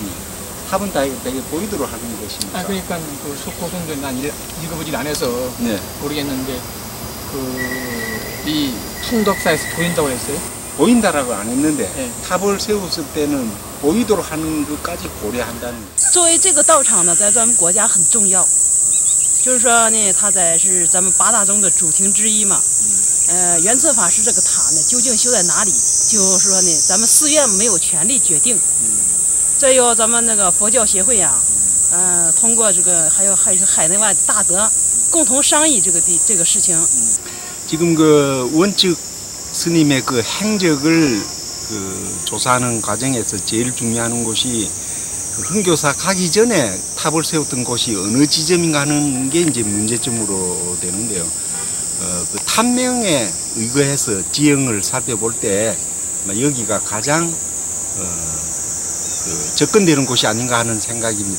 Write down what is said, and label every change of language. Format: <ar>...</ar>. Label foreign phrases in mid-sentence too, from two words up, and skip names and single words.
<ko>탑은 다 되게 보이도록 하는 것이니까. 아 그러니까 그 속고성도 난 읽어보질 않아서 네. 모르겠는데 이 풍덕사에서 보인다고 했어요? 보인다라고 안 했는데 네. 탑을 세웠을 때는 보이도록 하는 것까지 고려한다는 거예요.</ko> <zh>作为这个道场呢，在咱们国家很重要，就是说呢，它是咱们8大宗的主庭之一嘛。圆策法师这个塔呢，究竟修在哪里？就是说呢，咱们寺院没有权利决定。这由咱们那个佛教协会呀，通过这个还有海内外大德共同商议这个事情。</zh> <ko>지금 그 원측 스님의 그 행적을 그 조사하는 과정에서 제일 중요한 곳이 흥교사 가기 전에 탑을 세웠던 곳이 어느 지점인가 하는 게 이제 문제점으로 되는데요. 그 탑명에 의거해서 지형을 살펴볼 때 여기가 가장 접근되는 곳이 아닌가 하는 생각입니다.</ko>